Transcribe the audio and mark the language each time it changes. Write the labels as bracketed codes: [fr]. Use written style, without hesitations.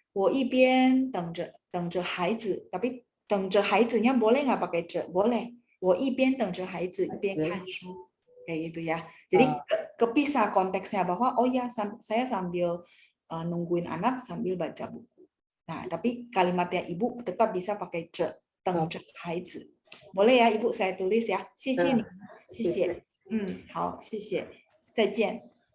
[zh] 我一边等着孩子, [id] tapi [zh] 等着孩子 [id] nya boleh nggak pakai ce? Boleh. [zh] 我一边等着孩子一边看书. [id] Kayak gitu ya. Jadi kepisah konteksnya bahwa oh ya saya sambil nungguin anak sambil baca buku. Nah, tapi kalimatnya Ibu tetap bisa pakai ce. [zh] 等着孩子. [id] Boleh ya Ibu saya tulis ya. [zh] 谢谢你.谢谢.好，谢谢。再见.